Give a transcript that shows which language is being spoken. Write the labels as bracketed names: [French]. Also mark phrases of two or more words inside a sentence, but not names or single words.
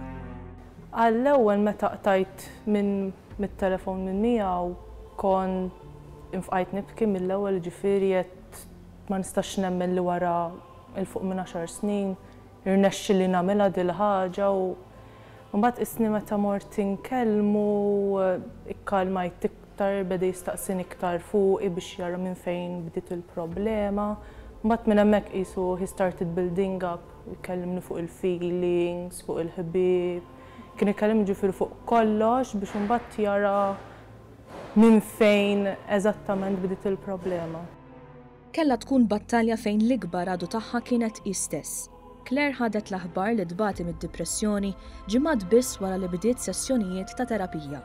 [Maltese] Għall-ewwel meta qtajt mit-telefon minn miegħu kon infqajt nibki mill-ewwel ġifieri qed ma nistax nemmen li wara il-fuq minn 10 snin irnexxi li nagħmilha dil ħaġa u mbagħad isni meta mort inkellmu ikkalmajt iktar beda jistaqsini iktar fuqi biex jara minn fejn bdiet il-problema. Mbagħad minn hemmhekk qisu [English] he started building up, [Maltese] ikellimni fuq il-feelings, fuq il-ħbieb. Kien ikellim ġifieri fuq kollox biex imbagħad jara minn fejn eżattament bdiet il-problema. Kellha tkun battalja fejn l-ikbar għadu tagħha kienet hi stess. Claire ħadet l-aħbar li dbati mid-depressjoni ġimgħat biss wara li bdiet sessjonijiet ta' terapija.